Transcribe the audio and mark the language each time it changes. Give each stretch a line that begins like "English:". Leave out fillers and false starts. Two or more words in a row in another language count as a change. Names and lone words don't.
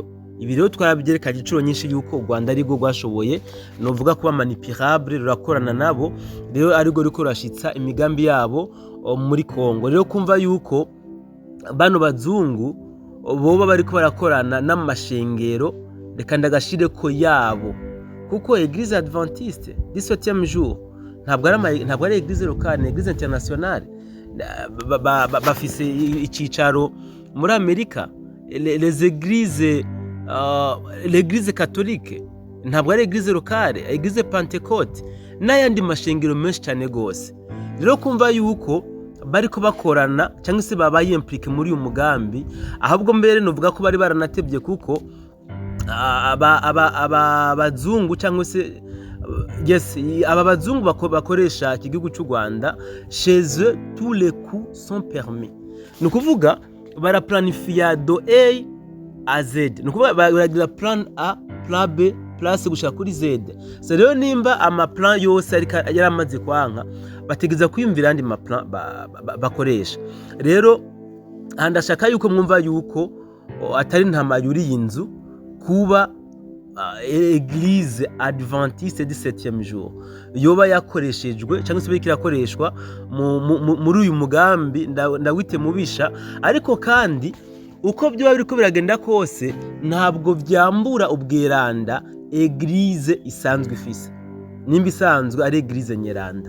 Rundi: Ibi rero twabyerekanye inshuro nyinshi yuko u Rwanda ari rwo rwashoboye novuga kuba manipulable, rurakorana nabo, rero ari rwo riko rashitsa imigambi yabo muri Kongo. Rero kumva yuko bano bazungu boba bariko barakorana n'amashengero, reka ndagashire ko yabo, kuko Église Adventiste du 7e jour ntabwo ari
French: Église locale,
Rundi: ni
French: Église internationale.
Rundi: Bafise icicaro muri Amerika.
French: Les églises l'Église catholique
Rundi: ntabwo ari
French: Église locale,
Rundi: Église Pentecôte n'ayandi mashengero menshi cyane gose. Rero kumva yuko bariko bakorana cyangwa se babaye impliqué muri uyu mugambi, ahubwo mbere novuga ko bari baranatebye, kuko abazungu cyangwa se aba bazungu bakoresha igihugu cy'u Rwanda,
French: chez eux tous les coups sont permis.
Rundi: Ni kuvuga baraplanifia
French: do A à Z,
Rundi: ni kuvuga baragira plan A, plan B, plan C gushaka kuri Z. So rero nimba amaplan yose yaramaze kwanka, bategeza kwiyumvira andi maplan bakoresha. Rero handashaka yuko mwumva yuko atari ntama yuri inzu kuba Église Adventiste du 7e jour yoba yakoreshejwe cyangwa se bikirakoreshwa muri uyu mugambi ndawite mubisha. Ariko kandi uko byo biriko biragenda kose ntabwo byambura ubweranda Église isanzwe ifise, nimba isanzwe ari Église nyeranda.